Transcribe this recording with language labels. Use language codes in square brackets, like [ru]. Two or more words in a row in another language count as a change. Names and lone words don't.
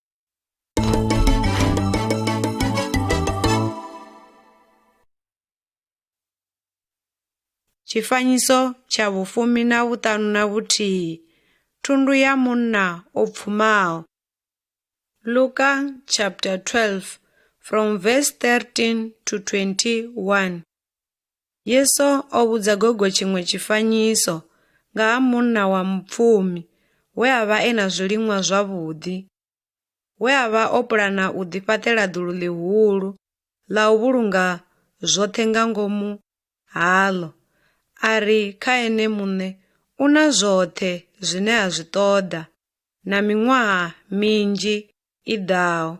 [ve] Tshifanyiso tsha vhufumi na vhuṱanu na vhuthihi, thundu ya munna o pfumaho. [en] Luka chapter 12 from verse 13 to 21. [ve] Yesu o vhudza gogo tshiṅwe tshifanyiso nga ha munna wa mupfumi we a vha e na zwiliṅwa zwavhuḓi, we a vha o pulana u ḓifhaṱela dulu ḽihulu ḽa u vhulunga zwoṱhe nga ngomu haḽo, a ri kha ene muṋe u na zwoṱhe zwine a zwi ṱoḓa na miṅwaha minzhi i ḓaho.